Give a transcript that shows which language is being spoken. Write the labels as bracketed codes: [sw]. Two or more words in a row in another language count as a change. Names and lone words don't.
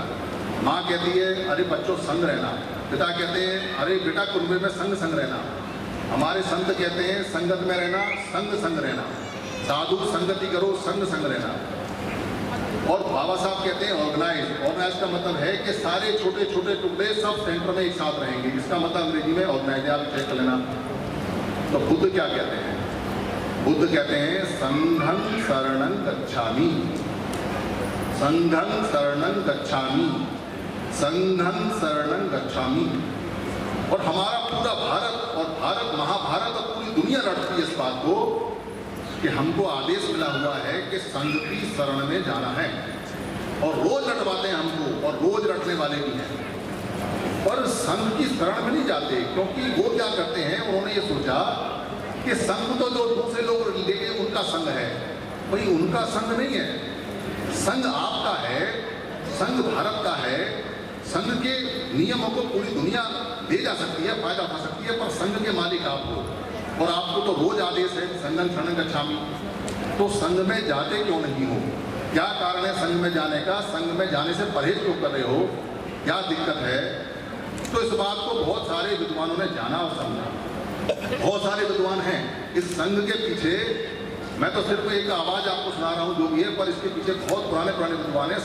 [hi] माँ कहती है अरे बच्चों संग रहना, पिता कहते हैं अरे बेटा कुनबे में संग संग रहना, हमारे संत कहते हैं संगत में रहना, संग संग रहना, साधु संगति करो, संग संग रहना। और बाबा साहब कहते हैं ऑर्गेनाइज। ऑर्गेनाइज का मतलब है कि सारे छोटे छोटे टुकड़े सब सेंटर में एक साथ रहेंगे, इसका मतलब अंग्रेजी में ऑर्गेनाइज है, आप चेक कर लेना। तो बुद्ध क्या कहते हैं? बुद्ध कहते हैं [pi] संघं शरणं गच्छामि, संघं शरणं गच्छामि, संघं शरणं गच्छामि। [hi] और हमारा पूरा भारत और भारत महाभारत और पूरी दुनिया लड़ती है इस बात को कि हमको आदेश मिला हुआ है कि संघ की शरण में जाना है, और रोज लड़वाते हैं हमको, और रोज लड़ने वाले भी हैं। पर संघ की शरण में नहीं जाते, क्योंकि वो क्या करते हैं, उन्होंने ये सोचा कि संघ तो जो दूसरे लोग लेंगे उनका संघ है, भाई उनका संघ नहीं है, संघ आपका है, संघ भारत का है। संघ के नियमों को पूरी दुनिया ले जा सकती है, फायदा उठा सकती है, पर संघ के मालिक आप हो, और आपको तो रोज आदेश है [pi] संघं शरणं गच्छामि। [hi] तो संघ में जाते क्यों नहीं हो? क्या कारण है संघ में जाने का? संघ में जाने से परहेज क्यों कर रहे हो? क्या दिक्कत है? तो इस बात को बहुत सारे विद्वानों ने जाना और समझा। बहुत सारे विद्वान हैं इस संघ के पीछे। मैं तो सिर्फ एक आवाज आपको सुना रहा हूँ जो भी है, पर इसके पीछे बहुत पुराने पुराने विद्वान हैं।